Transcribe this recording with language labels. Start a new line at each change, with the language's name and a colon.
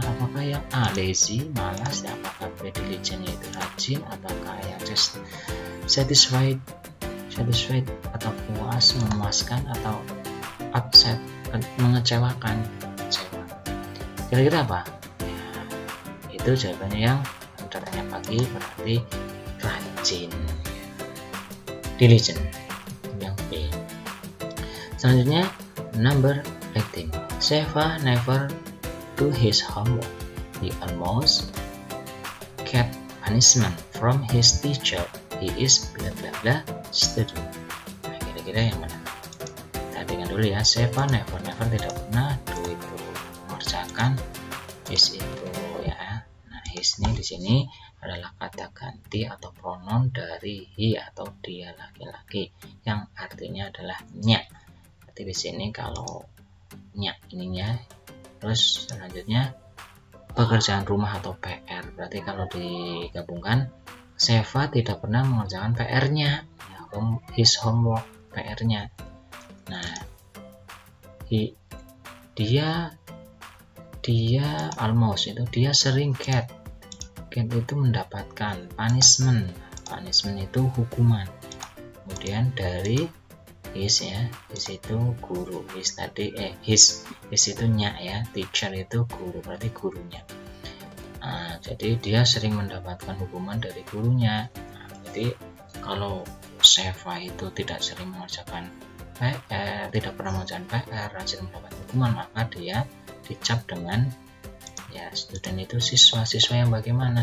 Indonesian: Apakah yang A, lazy, malas, ya, apakah B, diligent, yaitu rajin, apakah yang just satisfied atau puas, memuaskan, atau upset, mengecewakan, kecewa. Kira-kira apa? Ya, itu jawabannya yang datangnya pagi berarti rajin, diligent, yang B. Selanjutnya
English: number 18. Seva never do his homework. He almost get punishment from his teacher. He is bla bla bla student.
Indonesian: Nah, kira-kira yang mana? Kita dengar dulu ya. Seva never tidak pernah do itu mengerjakan, his itu ya. Nah, his ini di sini adalah kata ganti atau pronoun dari he atau dia laki-laki yang artinya adalah nya. Berarti di sini kalau nya ininya, terus selanjutnya pekerjaan rumah atau PR. Berarti kalau digabungkan, Seva tidak pernah mengerjakan PR-nya, ya,
English: his homework,
Indonesian: PR-nya. Nah, dia almost itu dia sering get itu mendapatkan punishment itu hukuman. Kemudian dari his ya, his itu guru, his tadi his itu nya ya, teacher itu guru, berarti gurunya. Nah, jadi dia sering mendapatkan hukuman dari gurunya. Nah, jadi kalau Seva itu tidak sering mengerjakan PR, tidak pernah mengerjakan PR, rajin mendapat hukuman, maka dia dicap dengan ya student itu siswa yang bagaimana?